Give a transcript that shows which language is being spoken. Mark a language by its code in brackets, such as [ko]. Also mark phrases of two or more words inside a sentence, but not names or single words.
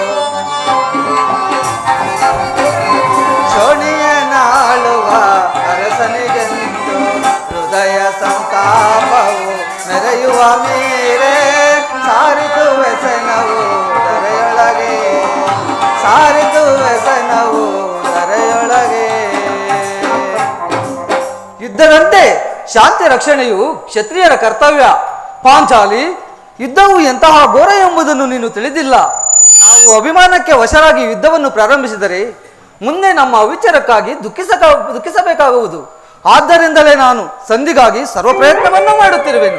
[kn] ಚೋಣಿಯನಾಳುವ ಅರಸನಿಗೆಂದು ಹೃದಯ ಸಂತಾಪವು ಮೆರೆಯುವ ಮೇರೆ ಸಾರಿತು ವ್ಯಸನವು ದರೆಯೊಳಗೆ ಸಾರಿತು ವ್ಯಸನವು ದರೆಯೊಳಗೆ. ಯುದ್ಧದಂತೆ ಶಾಂತಿ ರಕ್ಷಣೆಯು ಕ್ಷತ್ರಿಯರ ಕರ್ತವ್ಯ. ಪಾಂಚಾಲಿ, ಯುದ್ಧವು ಎಂತಹ ಘೋರ ಎಂಬುದನ್ನು ನೀನು ತಿಳಿದಿಲ್ಲ. ನಾವು ಅಭಿಮಾನಕ್ಕೆ ವಶರಾಗಿ ಯುದ್ಧವನ್ನು ಪ್ರಾರಂಭಿಸಿದರೆ ಮುಂದೆ ನಮ್ಮ ಅವಿಚಾರಕ್ಕಾಗಿ ದುಃಖಿಸಬೇಕಾಗುವುದು. ಆದ್ದರಿಂದಲೇ ನಾನು ಸಂಧಿಗಾಗಿ ಸರ್ವ ಪ್ರಯತ್ನವನ್ನು ಮಾಡುತ್ತಿರುವೆನು.